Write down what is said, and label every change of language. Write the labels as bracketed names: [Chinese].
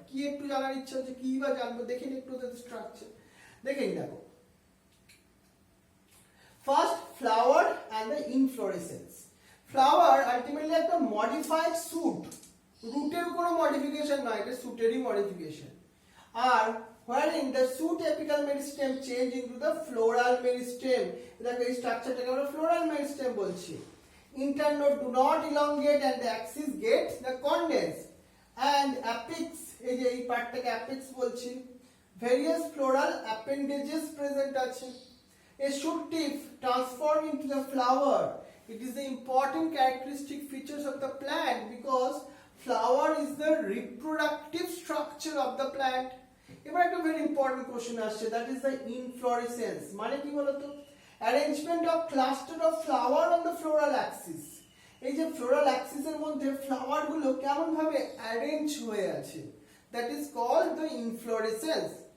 [Bangla] কি একটু জানার ইচ্ছা হচ্ছে, কি বা জানবো? দেখেন একটু স্ট্রাকচার দেখেন, দেখো [English] First flower and the inflorescence. [Bangla] Flower ultimately একটা মডিফাইড স্যুট, রুটের কোনো মডিফিকেশন নয়, এটা স্যুটেরই modification. [English] আর wherein the shoot apical meristem change into the floral meristem, [Bangla] দেখো এই স্ট্রাকচারটাকে আমরা floral meristem বলছি। [English] Internode do not elongate and the axis gets the condense, and apex, [Bangla] এই যে এই পার্টটাকে apex বলছি। [English] Various floral appendages present [Bangla] আছে। [English] A shoot tip transform into the flower. It is the important characteristic features of the plant because flower is the reproductive structure of the plant. [Bangla] এবার একটা very important question আসছে, [English] That is the inflorescence. [Bangla] মানে কি বলতো? [English] Arrangement of cluster of flower on the floral axis. [Bangla] এই যে floral অ্যাক্সিসের মধ্যে flower গুলো কেমন ভাবে অ্যারেঞ্জ হয়ে আছে, [English] That is called the inflorescence.